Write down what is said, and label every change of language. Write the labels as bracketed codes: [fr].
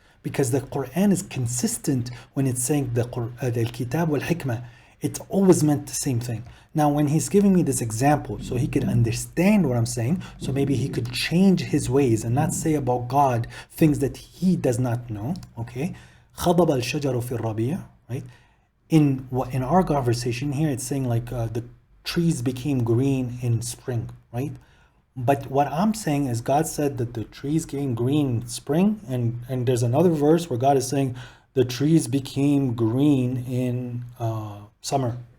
[en] Because the Quran is consistent when it's saying the Kitab wal Hikmah. It's always meant the same thing. Now, when he's giving me this example, so he could understand what I'm saying, so maybe he could change his ways and not say about God things that he does not know. Okay, [ar] خضب الشجر في الربيع, [en] right? In our conversation here, it's saying like the trees became green in spring, right? But what I'm saying is God said that the trees became green in spring, and there's another verse where God is saying the trees became green in summer.